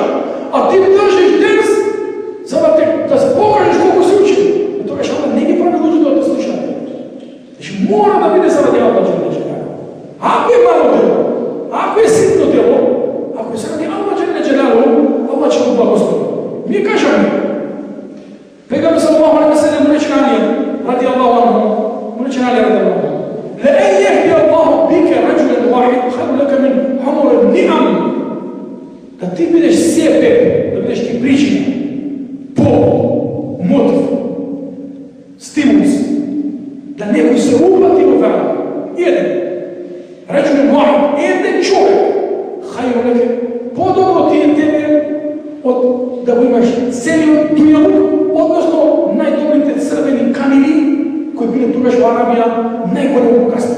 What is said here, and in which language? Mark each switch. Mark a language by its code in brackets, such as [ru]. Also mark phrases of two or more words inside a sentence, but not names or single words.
[mk] А ти држиш денс за да покажеш колку си учил. И тогаш Аллах не ги прави луѓето да те слушаат. Значи, мора да биде заради Аллах. Ако е мало дело, ако е ситно дело, ако е заради Аллах, Аллах ќе го благослови. Ние кажаме, пегамберот [ar] صلى الله عليه وسلم [mk] рече [ar] رضي الله عنه, [mk] рече [ar] رضي الله. لأن يهدي الله بك رجلا واحد خير لك من حمر النعم. [mk] Да ти бидеш себе, да бидеш ти причина, мотив, стимулс, да некој се упати во вера. Еден, речем млад, еден човек, [ar] خير لك, [mk] по-добро ти е тебе од да го имаш целиот дујалук, односно најдобрите црвени камили, кои биле тогаш во Арабија најголемо богатство.